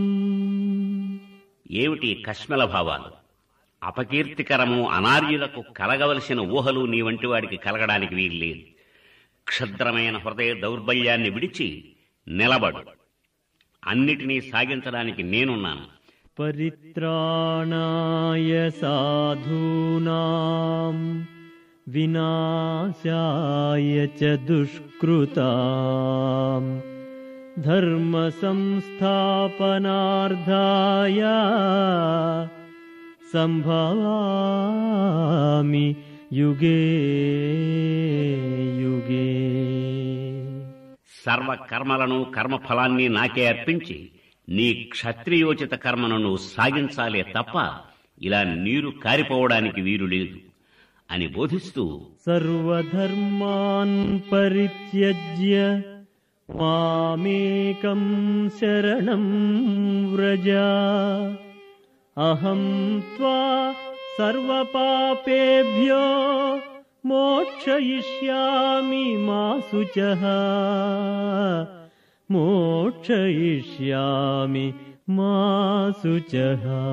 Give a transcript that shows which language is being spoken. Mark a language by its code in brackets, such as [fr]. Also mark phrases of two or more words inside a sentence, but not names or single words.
[te] ఏమిటి కష్మల భావాలు? అపకీర్తికరము, అనార్యులకు కలగవలసిన ఊహలు నీ వంటి వాడికి కలగడానికి వీల్లేదు. క్షుద్రమైన హృదయ దౌర్బల్యాన్ని విడిచి నిలబడు. అన్నిటినీ సాగించడానికి నేనున్నాను. [sa] పరిత్రాణాయ సాధూనాం వినాశాయ చ దుష్కృతాం ధర్మ సంస్థాపనార్థాయ సంభవామి యుగే యుగే. [te] సర్వకర్మలను, కర్మఫలాన్ని నాకే అర్పించి నీ క్షత్రియోచిత కర్మను నువ్వు సాగించాలే తప్ప ఇలా నీరు కారిపోవడానికి వీలు లేదు అని బోధిస్తూ, [sa] సర్వధర్మాన్ పరిత్యజ్య మామేకం శరణం వ్రజ అహం త్వా సర్వపాపేభ్యో మోక్షయిష్యామి మా శుచః మోక్షయిష్యామి మా శుచః.